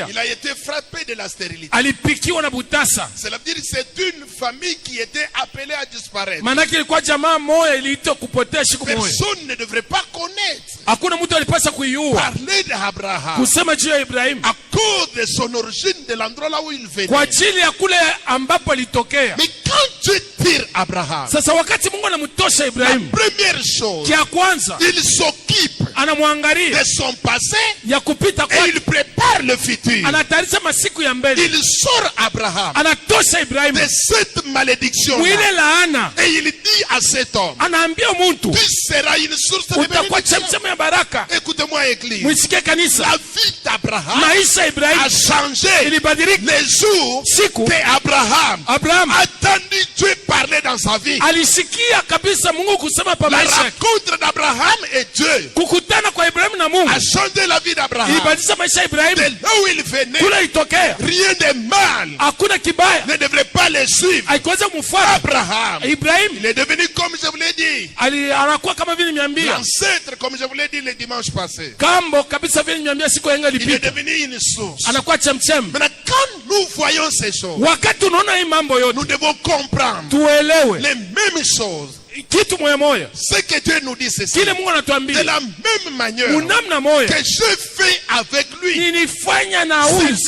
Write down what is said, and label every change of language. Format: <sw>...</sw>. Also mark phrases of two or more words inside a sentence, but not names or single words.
<fr>il a été frappé de la stérilité.</fr> <sw>Alipikiwa na butasa.</sw> <fr>Cela veut dire que c'est une famille qui était appelée à disparaître.</fr> <sw>Manake ilikuwa jamaa moja iliitwa kupotea siku moja.</sw> <fr>Personne ne devrait pas connaître.</fr> <sw>Hakuna mtu alipasa kuiua.</sw> <fr>Parler d'Abraham</fr> <sw>Kusema juu ya Ibrahimu.</sw> <fr>à cause de son origine, de l'endroit là où il venait.</fr> <sw>Kwa ajili ya kule ambapo alitokea.</sw> <fr>Mais quand Dieu tire Abraham,</fr> <sw>Sasa wakati Mungu anamtosha</sw> <fr>la</fr> <sw>Ibrahimu,</sw> <fr>première chose,</fr> <sw>kia kwanza</sw> <fr>il s'occupe</fr> <sw>anamwangalia</sw> <fr>de son passé</fr> <sw>ya kupita</sw> <fr>et</fr> <sw>kwake,</sw> <fr>il prépare le futur.</fr> <sw>anatayarisha masiku ya mbele,</sw> <fr>Il sort Abraham</fr> <sw>anatosha Ibrahimu</sw> <fr>de cette malédiction</fr> <sw>mwile laana,</sw> <fr>et il dit à cet homme,</fr> <sw>anaambia muntu</sw> <fr>tu seras une source de</fr> <sw>utakuwa</sw> <fr>bénédiction.</fr> <sw>chemchemi ya baraka.</sw> <fr>Écoutez-moi, Église.</fr> <sw>Mwisikie kanisa,</sw> <fr>La vie d'Abraham</fr> <sw>maisha ya Ibrahimu</sw> <fr>a changé</fr> <sw>ilibadilika.</sw> <fr>les jours</fr> <sw>Siku</sw> <fr>que Abraham</fr> <sw>Abraham</sw> <fr>a entendu Dieu parler dans sa vie.</fr> <sw>alisikia kabisa Mungu kusema pa</sw> <fr>La</fr> <sw>maisha yake.</sw> <fr>rencontre d'Abraham et Dieu</fr> <sw>Kukutana kwa Ibrahimu na Mungu</sw> <fr>a changé la vie d'Abraham.</fr> <sw>ilibadilisha maisha ya Ibrahimu.</sw> <fr>De là où il venait,</fr> <sw>Kule itokea</sw> <fr>rien de mal</fr> <sw>hakuna kibaya,</sw> <fr>ne devrait pas les suivre.</fr> <sw>haikuweza kumfuata</sw> <fr>Abraham,</fr> <sw>Ibrahimu.</sw> <fr>il est devenu, comme je vous l'ai dit,</fr> <sw>Anakuwa kama vile nimeambia</sw> <fr>l'ancêtre, comme je vous l'ai dit le dimanche passé.</fr> <sw>kambo kabisa, vile nimeambia siku yenga</sw> <fr>Il est</fr> <sw>ilipita,</sw> <fr>devenu une source.</fr> <sw>anakuwa chemchem.</sw> <fr>Maintenant, quand nous voyons ces choses,</fr> <sw>Wakati unaona hii mambo yote,</sw> <fr>nous devons comprendre</fr> <sw>tuelewe</sw> <fr>les mêmes choses.</fr> <sw>kitu moya moya,</sw> <fr>Ce que Dieu nous dit, c'est ça.</fr> <sw>kile Mungu</sw> <fr>De</fr> <sw>anatuambia</sw> <fr>la même manière</fr> <sw>unamna moya</sw> <fr>que je fais avec lui,</fr> <sw>nilifanya na</sw> <fr>c'est</fr> <sw>huyu</sw> <fr>lui</fr>